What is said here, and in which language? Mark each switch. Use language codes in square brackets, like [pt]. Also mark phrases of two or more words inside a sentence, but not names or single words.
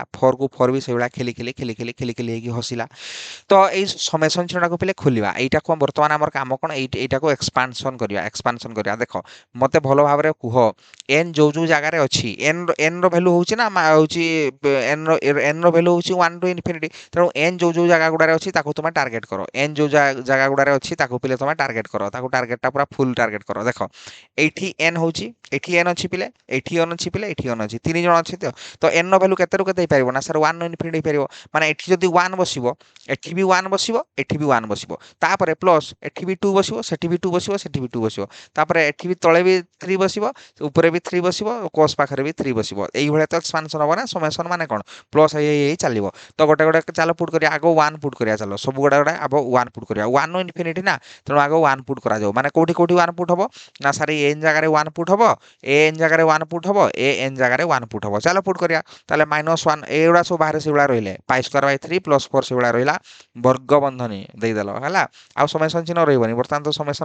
[or] 4 କୁ 4 ବି ସେଇଭଳିଆ ଖିଲି ଖିଲି ଖିଲି ଖିଲି ଖିଲି ଖିଲି ହେଇକି ହସିଲା। ତ ଏଇ ସମେସନ୍ ଚିହ୍ନଟାକୁ ପିଲେ ଖୋଲିବା। ଏଇଟାକୁ ବର୍ତ୍ତମାନ ଆମର କାମ କ'ଣ? ଏଇଟାକୁ ଏକ୍ସପାନସନ୍ କରିବା, ଏକ୍ସପାନସନ୍ କରିବା। ଦେଖ ମୋତେ ଭଲ ଭାବରେ କୁହ, n ଯୋଉ ଯୋଉ ଜାଗାରେ ଅଛି, n ର ଭ୍ୟାଲୁ ହଉଛି ନା ହଉଛି n ର ଭ୍ୟାଲୁ ହଉଛି 1 [en] to infinity। [or] ତେଣୁ n ଯୋଉ ଯୋଉ ଜାଗା ଗୁଡ଼ାରେ ଅଛି ତାକୁ ତୁମେ ଟାର୍ଗେଟ କର। n ଯୋଉ ଜାଗା ଗୁଡ଼ାରେ ଅଛି ତାକୁ ପିଲେ ତୁମେ ଟାର୍ଗେଟ କର, ତାକୁ ଟାର୍ଗେଟଟା ପୁରା [en] full target [or] କର। ଦେଖ ଏଇଠି n ହଉଛି, ଏଠି n ଅଛି ପିଲେ, ଏଠି n ଅଛି ପିଲେ, ଏଠି n ଅଛି, 3 ଜଣ ଅଛି। ତ n ର ଭ୍ୟାଲୁ କେତେରୁ କେତେ ହେଇପାରିବ ନା ସାର୍? 1 [en] to infinity [or] ହେଇପାରିବ। ମାନେ ଏଠି ଯଦି 1 ବସିବ, ଏଠି ବି 1 ବସିବ, ଏଠି ବି 1 ବସିବ। ତାପରେ ପ୍ଲସ୍ ଏଠି ବି 2 ବସିବ, ସେଠି ବି 2 ବସିବ, ସେଠି ବି 2 ବସିବ। ତାପରେ ଏଠି ବି ତଳେ ବି 3 ବସିବ, ଉପରେ ବି 3 ବସିବ, କୋସ୍ ପାଖରେ ବି 3 ବସିବ। ଏଇଭଳିଆ ତ ଏକ୍ସପାନସନ୍ ହବ ନା। ସମେସନ୍ ମାନେ କ'ଣ? ପ୍ଲସ୍ ହେଇ ଚାଲିବ। ତ ଗୋଟେ ଗୋଟେ ଚାଲ ପୁଟ୍ କରିବା। ଆଗ 1 ପୁଟ୍ କରିବା, ଚାଲ ସବୁ ଗୁଡ଼ା ଆଗ 1 ପୁଟ୍ କରିବା। 1 [en] to infinity [or] ନା, ତେଣୁ ଆଗ 1 ପୁଟ୍ କରାଯାଉ। ମାନେ କୋଉଠି କୋଉଠି 1 ପୁଟ୍ ହବ ନା ସାର୍? ଏ n ଜାଗାରେ 1 ପୁଟ୍ ହବ, ଏ n ଜାଗାରେ 1 ପୁଟ୍ ହବ, ଏ n ଜାଗାରେ 1 ପୁଟ୍ ହବ। ଚାଲ ପୁଟ୍ କରିବା। ତାହେଲେ -1 a ଏଗୁଡ଼ା ସବୁ ବାହାରେ ସେଇଭଳିଆ ରହିଲେ [en] pi square [or] ବାଇ 3 ପ୍ଲସ୍ 4 ସେଇଭଳିଆ ରହିଲା ବର୍ଗ ବନ୍ଧନୀ ଦେଇଦେଲ ହେଲା ଆଉ ସमेସନ ଚିହ୍ନ ରହିବନି ବର୍ତ୍ତମାନ ତ ସमेସନ